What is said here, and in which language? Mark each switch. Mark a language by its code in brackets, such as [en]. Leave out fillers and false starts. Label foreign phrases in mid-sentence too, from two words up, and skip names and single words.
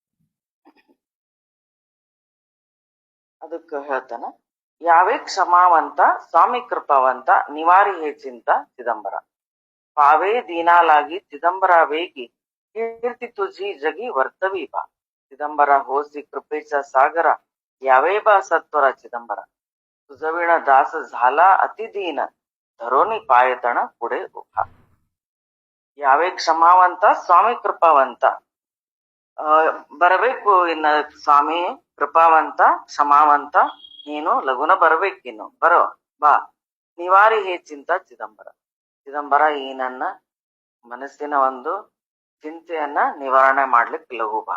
[kn] ಅದಕ್ಕ ಹೇಳ್ತಾನ, [mr] यावे क्षमावंत स्वामी कृपावंत निवारी हे चिंता चिदंबर पावे दीनालागी चिदंबर वेगी कीर्ती तुझी जगी वर्तवी बा. चिदंबर होसी कृपेचा सागर यावे बा सत्वर चिदंबर, तुझविण दास झाला अतिदीन धरोनी पायतण पुढे उभा. यावे क्षमावंत स्वामी कृपावंत, [kn] ಬರಬೇಕು ಇನ್ನ ಸ್ವಾಮಿ ಕೃಪಾವಂತ ಕ್ಷಮಾವಂತ, ನೀನು ಲಗುನ ಬರ್ಬೇಕಿನ್ನು, ಬರೋ ಬಾ. [mr] निवारी हे चिंता चिदंबर, [kn] ಚಿದಂಬರ ಈ ನನ್ನ ಮನಸ್ಸಿನ ಒಂದು ಚಿಂತೆಯನ್ನ ನಿವಾರಣೆ ಮಾಡ್ಲಿಕ್ಕೆ ಲಘು ಬಾ.